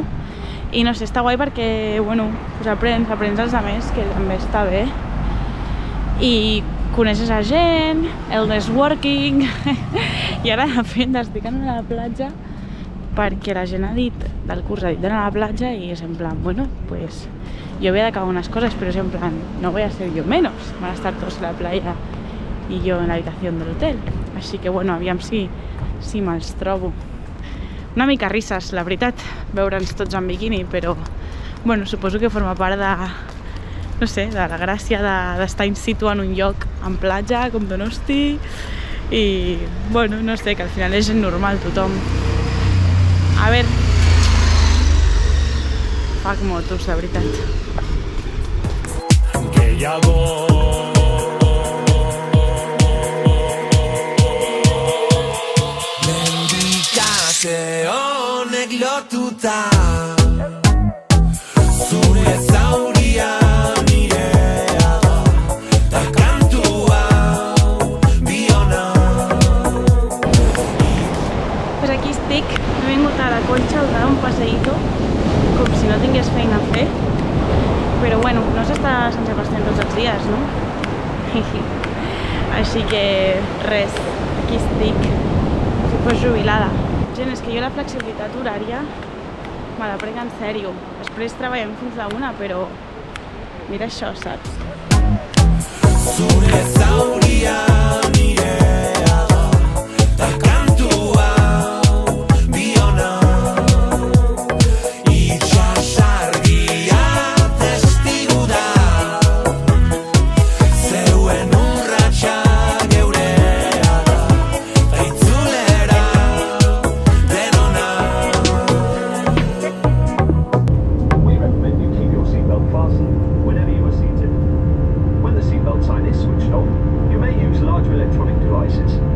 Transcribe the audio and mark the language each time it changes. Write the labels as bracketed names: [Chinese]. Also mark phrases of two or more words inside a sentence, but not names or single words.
[Catalan] I no sé, està guai perquè, bueno, pues aprens els altres, que també està bé. I coneixes a gent, el networking, i ara de fet estic anant a la platja perquè la gent ha dit, del curs ha dit d'anar a la platja i és en plan, bueno, [Spanish] pues yo voy a acabar unas cosas, pero es en plan, no voy a ser yo menos, van a estar todos en la playa y yo en la habitación del hotel, [Catalan] així que bueno, aviam si me'ls trobo. Una mica risses, la veritat, veure'ns tots en biquini, però bueno, suposo que forma part de, no sé, de la gràcia d'estar [Latin] in situ [Catalan] en un lloc en platja, com Donosti, i bueno, no sé, que al final és normal tothom. A veure, fac motos, de veritat. Gehiago [Basque] Mendikate honek lotuta zure zauria nirea da ta kantu hau biona. [Catalan] Pues aquí estic, he vingut a la Conxa a dar un passeïto, com si no tingués feina a fer, però no? Així que res, aquí estic, si fos jubilada. Gent, és que jo la flexibilitat horària me la prenc en sèrio. Després treballem fins a 1, però mira això, saps? [Basque] Zure zauria nirea da, ta kantu hau biona. Itsasargia testigu da, zeuen urratsa geurea da, ta itzulera denona. [English] We recommend you keep your seatbelt fastened whenever you are seated. When the seatbelt sign is switched off, you may use larger electronic devices